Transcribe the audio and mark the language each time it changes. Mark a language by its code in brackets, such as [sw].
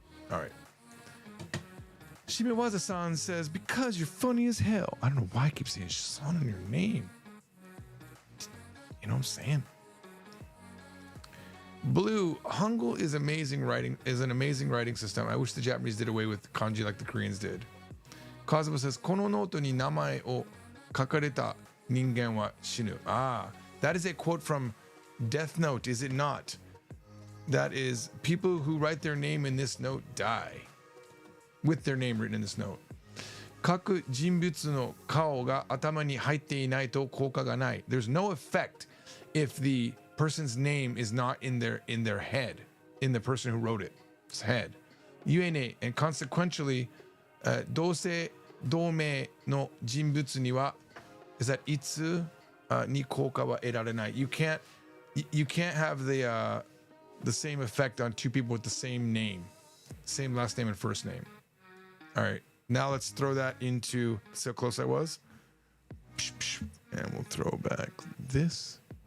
[en] All right. Shimewaza-san says, because you're funny as hell. I don't know why I keep saying son in your name. You know what I'm saying? Blue, Hangul is amazing writing, is an amazing writing system. I wish the Japanese did away with kanji like the Koreans did. Kazuba says, [ja] このノートに名前を書かれた人間は死ぬ. [en] Ah, that is a quote from Death Note, is it not? That is, people who write their name in this note die. With their name written in this note. [ja] 各人物の顔が頭に入っていないと効果がない. [en] There's no effect if the person's name is not in their head, in the person who wrote it's head. [ja] ゆえね, [en] and consequentially, [ja] 同姓同名の人物には [en] is that [ja] いつに効果は得られない. [en] You can't have the same effect on two people with the same name, same last name and first name. All right, now let's throw that into, see how close I was? And we'll throw back this.